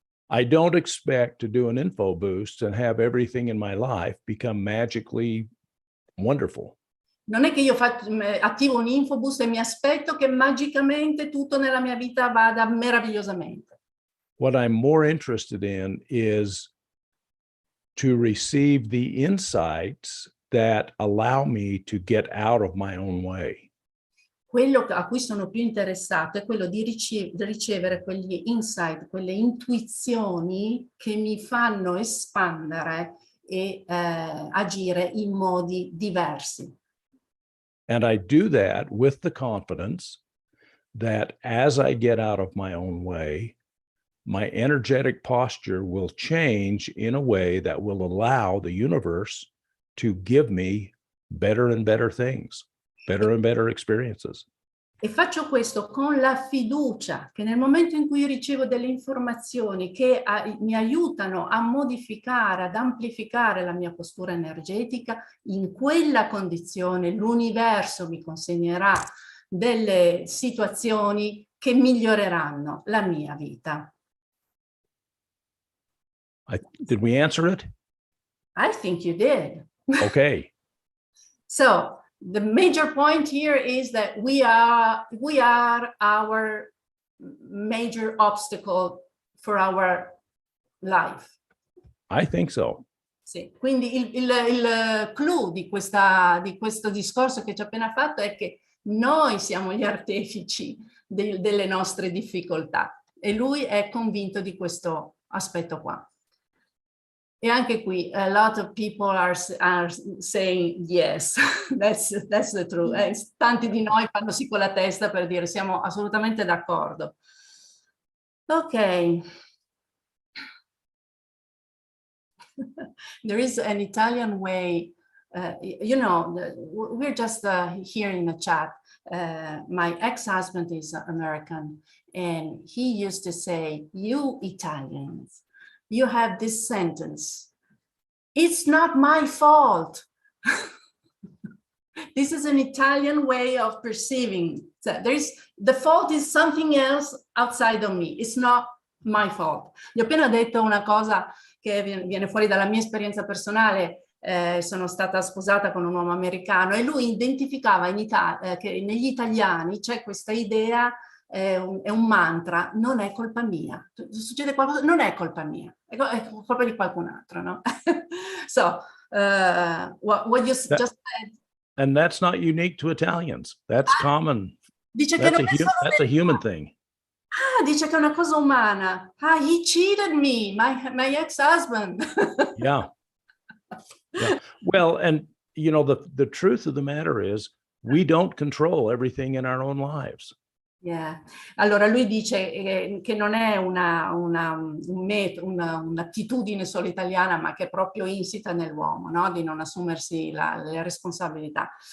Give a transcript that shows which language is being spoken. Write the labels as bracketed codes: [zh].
[en] I don't expect to do an info boost and have everything in my life become magically wonderful. [it] Non è che io attivo un infoboost e mi aspetto che magicamente tutto nella mia vita vada meravigliosamente. [en] What I'm more interested in is to receive the insights that allow me to get out of my own way. [it] Quello a cui sono più interessato è quello di ricevere quegli insight, quelle intuizioni che mi fanno espandere e agire in modi diversi. [en] And I do that with the confidence that as I get out of my own way, my energetic posture will change in a way that will allow the universe to give me better and better things, better and better experiences. [it] E faccio questo con la fiducia che nel momento in cui ricevo delle informazioni che mi aiutano a modificare, ad amplificare la mia postura energetica, in quella condizione l'universo mi consegnerà delle situazioni che miglioreranno la mia vita. [en] Did we answer it? I think you did. Okay. So the major point here is that we are our major obstacle for our life. I think so. [it] Sì. Quindi il clou di questo discorso che ci ho appena fatto è che noi siamo gli artefici delle nostre difficoltà, e lui è convinto di questo aspetto qua. E anche qui, [en] a lot of people are saying yes, that's the truth. [it] Tanti di noi fanno sì con la testa per dire siamo assolutamente d'accordo. Ok. [en] There is an Italian way, you know, we're just here in the chat. My ex-husband is American, and he used to say, you Italians, you have this sentence, it's not my fault. This is an Italian way of perceiving. So the fault is something else outside of me. It's not my fault. [it] Gli ho appena detto una cosa che viene fuori dalla mia esperienza personale. Sono stata sposata con un uomo americano e lui identificava che negli italiani c'è questa idea, è un mantra, non è colpa mia. Succede qualcosa, non è colpa mia, è colpa di qualcun altro, no? [en] So, what you just said. And that's not unique to Italians. That's common. [it] Dice che [en] That's a human thing. [it] Dice che è una cosa umana. [en] He cheated me, my ex-husband. Yeah. Yeah. Well, and you know, the truth of the matter is we don't control everything in our own lives. Yeah. [it] Allora lui dice che non è un'attitudine solo italiana, ma che è proprio insita nell'uomo, no? Di non assumersi le responsabilità.